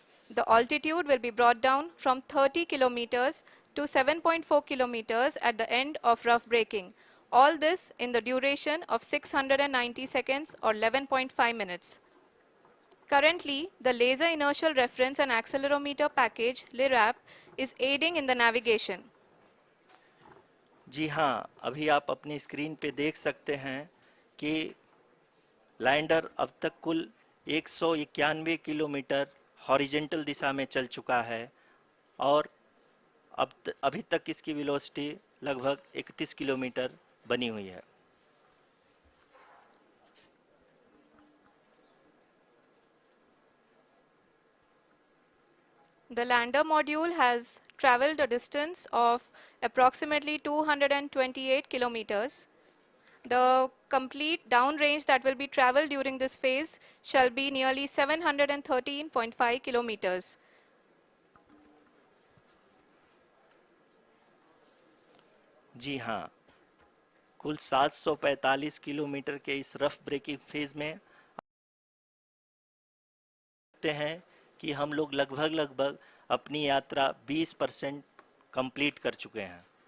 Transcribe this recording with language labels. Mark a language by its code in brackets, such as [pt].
[en] The altitude will be brought down from 30 kilometers to 7.4 kilometers at the end of rough braking. All this in the duration of 690 seconds or 11.5 minutes. Currently, the Laser Inertial Reference and Accelerometer package (LIRAP) is aiding in the navigation. [hi] जी हाँ, अभी आप अपनी screen पे देख सकते हैं कि lander अब तक कुल 191 किलोमीटर हॉरिजेंटल दिशा में चल चुका है और अभी तक इसकी वेलोसिटी लगभग 31 किलोमीटर बनी हुई है। [en] The lander module has traveled a distance of approximately 228 kilometers. The complete downrange that will be traveled during this phase shall be nearly 713.5 kilometers. [hi] जी हाँ, कुल 745 किलोमीटर के इस रफ ब्रेकिंग फेज में देखते हैं कि हम लोग लगभग अपनी यात्रा 20% कंप्लीट कर चुके हैं।